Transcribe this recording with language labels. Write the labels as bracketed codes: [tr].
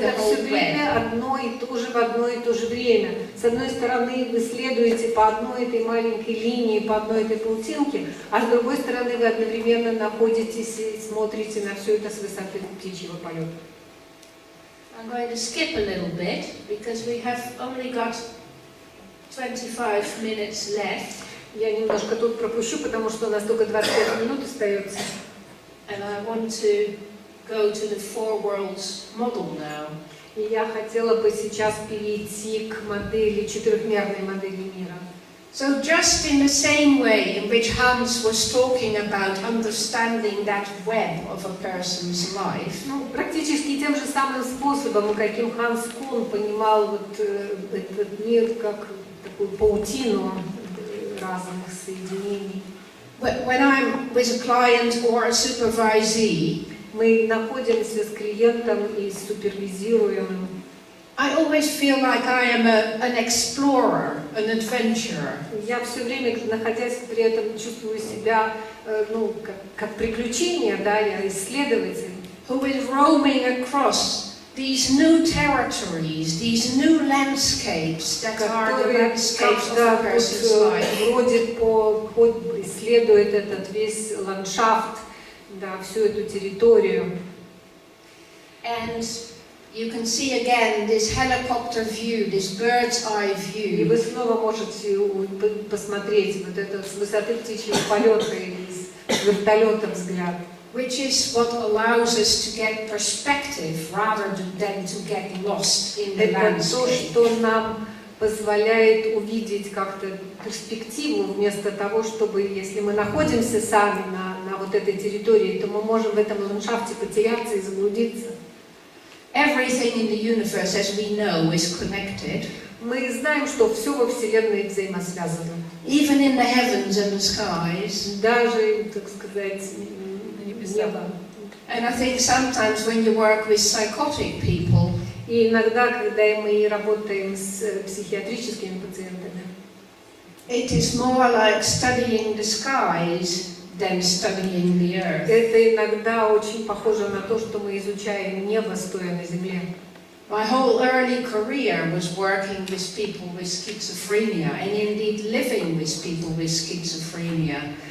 [ru] Это [en] whole [ru] все [en] web. [ru] время одно и то же в одно и то же время. С одной стороны, вы следуете по одной этой маленькой линии, по одной этой паутинке, а с другой стороны, вы одновременно находитесь и смотрите на все это с высоты птичьего полета. [en] I'm going to skip a little bit because we have only got 25 minutes left. [ru] Я немножко тут пропущу, потому что у нас только 25 минут остается. [en] And I want to go to the four worlds model now. [ru] И я хотела бы сейчас перейти к модели, четырехмерной модели мира. [en] So just in the same way in which Hans was talking about understanding that web of a person's life, [ru] Практически тем же самым способом, каким Ханс Кун понимал вот этот мир как такую паутину разных соединений. [en] when I'm with a client or a supervisee, [ru] Мы находимся с клиентом и с супервизируемым. [en] I always feel like I am an explorer, an adventurer. [ru] Я все время, находясь при этом, чувствую себя, как приключение, да, я исследователь. [en] Who is roaming across these new territories, these new landscapes that are the landscapes of a person's life. [ru] Бродит исследует этот весь ландшафт, да, всю эту территорию. [en] And you can see again this helicopter view, this bird's eye [ru] И [en] view. [ru] вы снова можете посмотреть вот это с высоты птичьего полета или с вертолета взгляд. [en] Which is what allows us to get perspective rather than to get lost in the [ru] Это то, [en] landscape. [ru] что нам позволяет увидеть как-то перспективу, вместо того, чтобы, если мы находимся сами на вот этой территории, то мы можем в этом ландшафте потеряться и заблудиться. [en] Everything in the universe, as we know, is connected. [ru] Мы знаем, что все во Вселенной взаимосвязано. [en] Even in the heavens and the skies. [ru] Даже, так сказать, небо. [en] And I think sometimes when you work with psychotic people, [ru] И иногда, когда мы работаем с психиатрическими пациентами, [en] it is more like studying the skies than studying the earth. [ru] это иногда очень похоже на то, что мы изучаем небо, стоя на земле. [en] My whole early career was working with people with schizophrenia and indeed living with people with schizophrenia.